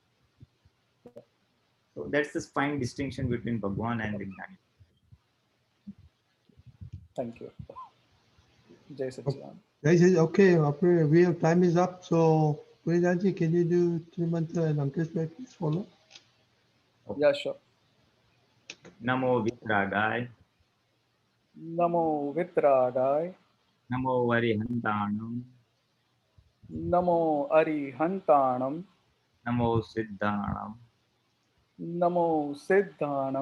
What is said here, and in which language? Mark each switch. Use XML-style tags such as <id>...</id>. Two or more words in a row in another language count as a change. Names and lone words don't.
<en>So that's the fine distinction between Bhagwan and the Gnani. Thank you.</en> <hi>Jai Sachidanand.</hi> <en>Okay, we have time is up. So, Pulinanandji, can you do Trimantra and Ankush bhai, please follow? Yeah, sure.</en> <pra>Namo Vitragay, Namo Vitragay, Namo Varihantanam, Namo Arihantanam, Namo Siddhanam, Namo Siddhanam,</pra>